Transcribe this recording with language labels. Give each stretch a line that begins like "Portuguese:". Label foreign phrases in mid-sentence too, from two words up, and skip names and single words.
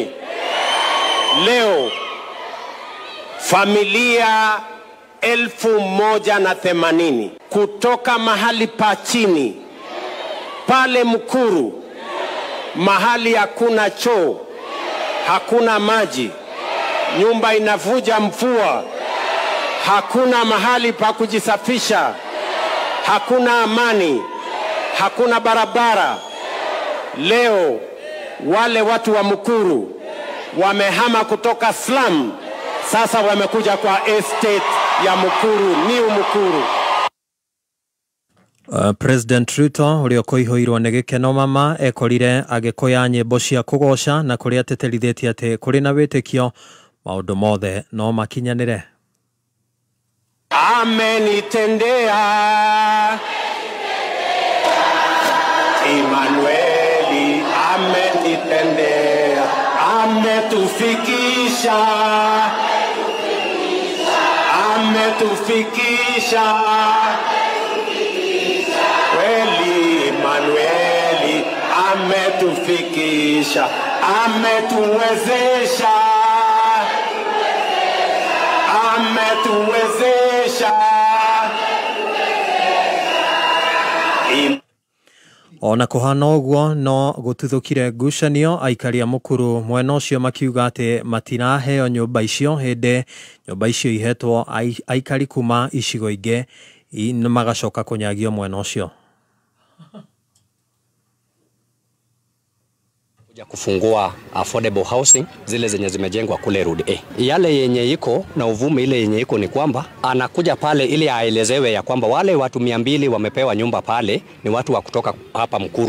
Swahili: Leo familia 1,080 kutoka mahali pa chini pale Mukuru, mahali hakuna choo, hakuna maji, nyumba inavuja mvua, hakuna mahali pa kujisafisha, hakuna amani, hakuna barabara. Leo wale watu wa Mukuru wamehama kutoka slum, sasa wamekuja kwa estate ya Mukuru, New Mukuru.
Kikuyu: President Ruto ũrĩa ũkũihũirwo nĩ gĩkeno mama ekorire agĩkũya nyĩmbo cia kũgoca na kũrĩa ateterithĩtie atĩ kũrĩ na wĩtĩkio maũndũ mothe no makinyanĩre.
Swahili: Amenitendea Emmanueli, amenitendea, ametufikisha, ametufikisha kweli. Emmanueli ametufikisha, ametuwezesha, ametuwezesha.
Kikuyu: Ona kũhana ũguo no gũtuthũkire ngucanio, aikari a Mũkuru mwena ũcio makiuga atĩ matiraheo nyũmba icio hĩndĩ nyũmba icio ihetwo aikari kuma icigo ingĩ magacoka kũnyagio mwena ũcio.
Swahili: Kufungua
English: affordable housing
Swahili: zile zenye zimejengwa kule Road A. Yale yenye iko na uvumi ile yenye iko ni kwamba anakuja pale ili aelezewe ya kwamba wale watu 200 wamepewa nyumba pale ni watu wa kutoka hapa Mukuru.